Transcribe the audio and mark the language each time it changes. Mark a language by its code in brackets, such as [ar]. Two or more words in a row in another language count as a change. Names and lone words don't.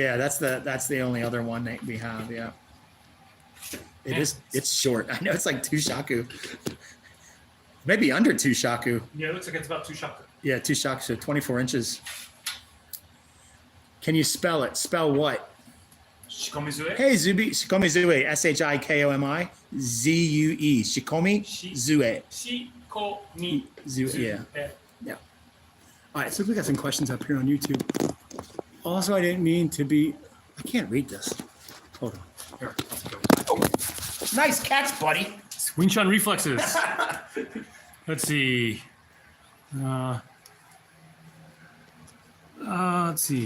[en] Yeah, that's the only other one that we have. Yeah. It's short. I know it's like 2 shaku. Maybe under 2 shaku. Yeah, it looks like it's about 2 shaku. Yeah, 2 shaku, so 24 inches. Can you spell it? Spell what? Shikomi Zue? Hey, Zubi, Shikomi Zue, Shikomi, Zue, Shikomi Zue. Shikomi Zue, yeah. All right, so we got some questions up here on YouTube. Also, I didn't mean to be, I can't read this. Hold on. Here, Nice catch, buddy. Wing Chun reflexes. Let's see. Let's see.